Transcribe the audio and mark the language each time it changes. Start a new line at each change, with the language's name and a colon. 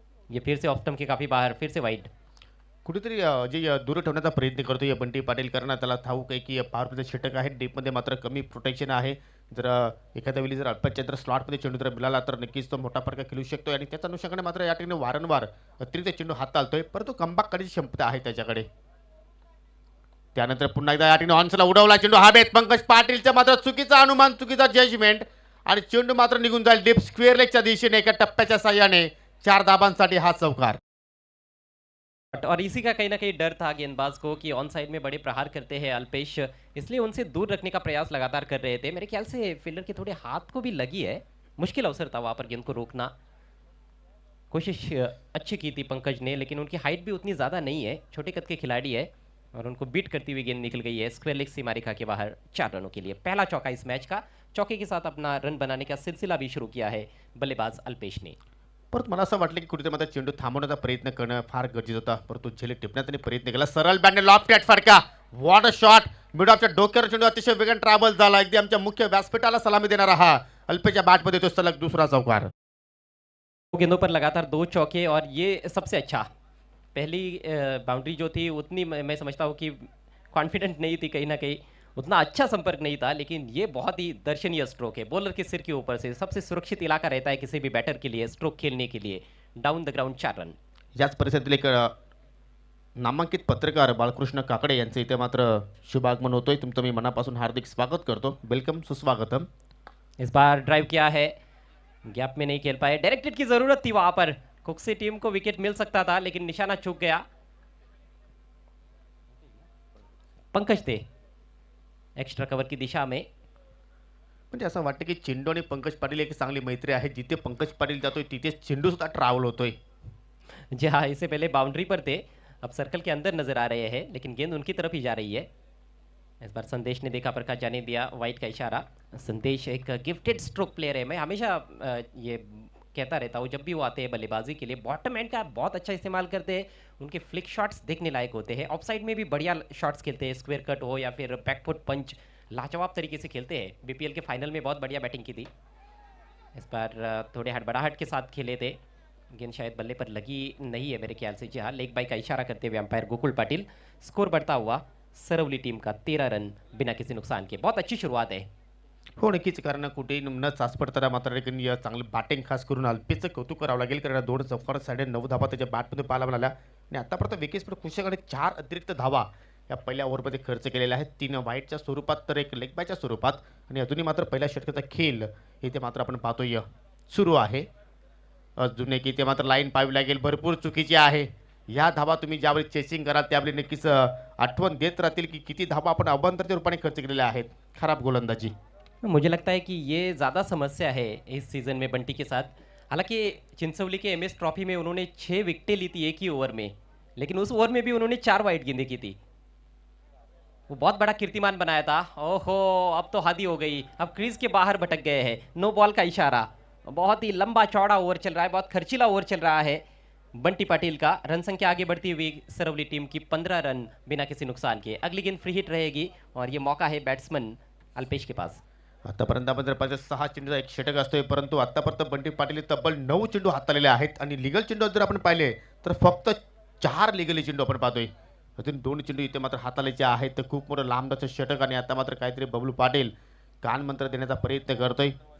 Hindi: ये फिर से ऑफ स्टंप के काफी बाहर, फिर से वाइड।
Marathi: कुठेतरी जे दूर ठेवण्याचा प्रयत्न करतोय बंटी पाटील, कारण त्याला ठाऊक आहे की पॉवर प्लेचे षटक आहे, डीपमध्ये मात्र कमी प्रोटेक्शन आहे. जर एखाद्या वेळी जर अल्पच्या स्लॉटमध्ये चेंडू जर मिळाला तर नक्कीच तो मोठा फरक खेळू शकतोय आणि त्याच्या अनुषंगाने मात्र या ठिकाणी वारंवार अतिरिक्त चेंडू हाताळतोय, परंतु कमबॅक करण्याची क्षमता आहे त्याच्याकडे. त्यानंतर पुन्हा एकदा या ठिकाणी ऑन्सला उडवला चेंडू हवेत. पंकज पाटीलचा मात्र चुकीचा अनुमान, चुकीचा जजमेंट आणि चेंडू मात्र निघून जाईल डीप स्क्वेअर लेगच्या दिशेने एका टप्प्याच्या साह्याने. 4 धाबांसाठी हा चौकार.
Hindi: और इसी का कहीं ना कहीं डर था गेंदबाज को कि ऑन साइड में बड़े प्रहार करते हैं अल्पेश, इसलिए उनसे दूर रखने का प्रयास लगातार कर रहे थे। मेरे ख्याल से फील्डर के थोड़े हाथ को भी लगी है, मुश्किल अवसर था वहां पर गेंद को रोकना। कोशिश अच्छी की थी पंकज ने, लेकिन उनकी हाइट भी उतनी ज़्यादा नहीं है, छोटे कद के खिलाड़ी है और उनको बीट करती हुई गेंद निकल गई है स्क्वायर लेग सीमा रेखा के बाहर 4 रनों के लिए। पहला चौका इस मैच का, चौके के साथ अपना रन बनाने का सिलसिला भी शुरू किया है बल्लेबाज अल्पेश ने।
Marathi: परत मला असं वाटलं की कुठेतरी मात्र चेंडू थांबवण्याचा प्रयत्न करणं फार गरजेचं होता, परंतु झेले टिपण्याचा त्यांनी प्रयत्न केला. सरळ बॅटने लॉफ्ट ॲट फटका.
English: What a shot.
Marathi: मिड ऑफच्या डोक्यावर चेंडू अतिशय वेगाने ट्रॅव्हल झाला. अगदी आमच्या मुख्य व्यासपीठाला सलामी देणारा हा अल्पेच्या बॅटमध्ये तो सलग दुसरा चौकार.
Hindi: दो गेंदों पर लगातार 2 चौके और ये सबसे अच्छा। पहली बाउंड्री जो थी उतनी मैं समझता हूँ कि कॉन्फिडेंट नहीं थी, कहीं ना कहीं उतना अच्छा संपर्क नहीं था, लेकिन ये बहुत ही दर्शनीय स्ट्रोक है। बॉलर के सिर के ऊपर से सबसे सुरक्षित इलाका रहता है किसी भी बैटर के लिए स्ट्रोक खेलने के लिए।
English: Down the ground 4 run.
Marathi: याच परिस्थितीत एक नामांकित पत्रकार बाळकृष्ण काकडे यांचं इथे मात्र शुभागमन होतोय. तुमचं मी मनापासून हार्दिक स्वागत करतो.
English: welcome,
Marathi: सुस्वागतम.
Hindi: इस बार ड्राइव किया है, गैप में नहीं खेल पाए, डायरेक्टेड की जरूरत थी वहां पर। कुक से टीम को विकेट मिल सकता था लेकिन निशाना चूक गया। पंकज थे एक्स्ट्रा कवर की दिशा में।
Marathi: म्हणजे असं वाटतं की चेंडू आणि पंकज पाटील एक चांगली मैत्री आहे. जिथे पंकज पाटील जातोय तिथे चेंडू सुद्धा ट्रॅव्हल होतोय.
Hindi: जी हाँ, इससे पहले बाउंड्री पर थे, अब सर्कल के अंदर नजर आ रहे हैं, लेकिन गेंद उनकी तरफ ही जा रही है। इस बार संदेश ने देखा प्रकाश जाने दिया, वाइट का इशारा। संदेश एक गिफ्टेड स्ट्रोक प्लेयर है, मैं हमेशा ये कहता रहता हूँ जब भी वो आते हैं बल्लेबाजी के लिए, बॉटम एंड का बहुत अच्छा इस्तेमाल करते हैं। उनके फ्लिक शॉट्स देखने लायक होते हैं, ऑफ साइड में भी बढ़िया शॉट्स खेलते हैं, स्क्वायर कट हो या फिर बैकफुट पंच, लाजवाब तरीके से खेलते हैं। बीपीएल के फाइनल में बहुत बढ़िया बैटिंग की थी। इस बार थोड़े हड़बड़ाहट के साथ खेले थे, गेंद शायद बल्ले पर लगी नहीं है मेरे ख्याल से। जी हाँ, लेग बाई का इशारा करते हुए अंपायर गोकुल पाटिल। स्कोर बढ़ता हुआ सरवली टीम का 13 रन बिना किसी नुकसान के। बहुत अच्छी शुरुआत है।
Marathi: हो नक्कीच, कारण कुठेही न चाचपडताना मात्र एक चांगली बॅटिंग खास करून अल्पेचं कौतुक करावं लागेल, कारण 2 चौकार 9.5 धावा त्याच्या बॅटमध्ये पाहायला मिळाल्या आणि आतापर्यंत विकेट्स खुशाकडे 4 अतिरिक्त धावा या पहिल्या ओव्हरमध्ये खर्च केलेल्या आहेत. 3 वाईटच्या स्वरूपात तर एक लेग बायच्या स्वरूपात, आणि अजूनही मात्र पहिल्या षटकाचा खेळ इथे मात्र आपण पाहतोय सुरू आहे. अजून एक इथे मात्र लाईन पाहावी लागेल, भरपूर चुकीची आहे. या धावा तुम्ही ज्यावेळी चेसिंग कराल त्यावेळी नक्कीच आठवण देत राहतील की किती धावा आपण अवांतरच्या रूपाने खर्च केलेल्या आहेत. खराब गोलंदाजी.
Hindi: मुझे लगता है कि ये ज़्यादा समस्या है इस सीज़न में बंटी के साथ। हालांकि चिंचौली के एमएस ट्रॉफी में उन्होंने 6 विकेटें ली थी एक ही ओवर में, लेकिन उस ओवर में भी उन्होंने 4 वाइड गेंदें की थी। वो बहुत बड़ा कीर्तिमान बनाया था। ओहो, अब तो हद ही हो गई, अब क्रीज के बाहर भटक गए हैं। नो बॉल का इशारा। बहुत ही लंबा चौड़ा ओवर चल रहा है, बहुत खर्चीला ओवर चल रहा है बंटी पाटिल का। रन संख्या आगे बढ़ती हुई सरवली टीम की 15 रन बिना किसी नुकसान के। अगली गेंद फ्री हिट रहेगी और ये मौका है बैट्समैन अल्पेश के पास।
Marathi: आतापर्यंत आपण जर पाहिजे 6 चेंडूचा एक षटक असतोय, परंतु आतापर्यंत बंटी पाटील तब्बल 9 चेंडू हाताळलेले आहेत आणि लिगल चेंडू जर आपण पाहिले तर फक्त 4 लिगली चेंडू आपण पाहतोय. अजून 2 चेंडू इथे मात्र हाताळायचे आहेत. तर खूप मोठं लांबचं षटक, आणि आता मात्र काहीतरी बबलू पाटील कानमंत्र देण्याचा प्रयत्न करतोय.